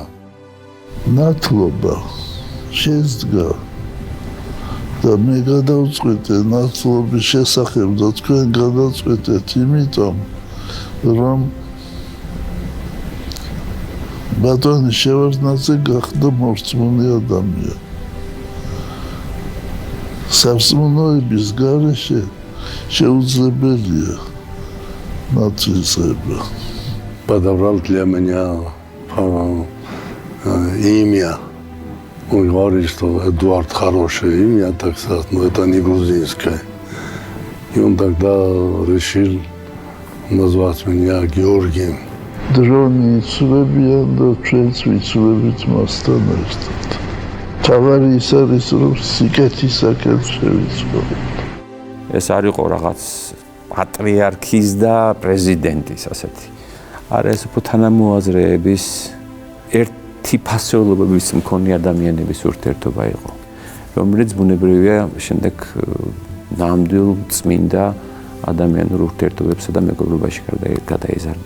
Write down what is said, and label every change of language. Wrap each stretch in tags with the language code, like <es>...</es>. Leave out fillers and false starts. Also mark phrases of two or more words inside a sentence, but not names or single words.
<ka>ნათლობა შეძგა და მე გადავწყვეტე ნათლობის შესახებ და თქვენ გადავწყვეტეთ იმიტომ რომ ბატონი შევარდნაძე გახდა მორწმუნე ადამიანი. სარწმუნოების გარეშე შეუძლებელია ნათლისღება.</ka> <ru>Подобрал для меня имя. Он говорит, что Эдуард хорошее имя, так сказать, но это не грузинское. И он тогда решил назвать меня Георгием.</ru> <ka>დრონი იცვლებიან და ჩვენც ვიცვლებთ მასთან ერთად. თავარი ის არის, რომ სიკეთისაკენ შევიცვალოთ. ეს არ იყო რაღაც პატრიარქის და პრეზიდენტის ასეთი. არა, ეს უფრო თანამოაზრეების ერთი ფასეულობების მქონე ადამიანების ურთიერთობა იყო, რომელიც ბუნებრივია შემდეგ ნამდვილ წმინდა ადამიანურ ურთიერთობებსა და მეგობრობაში გადაიზარდა.</ka>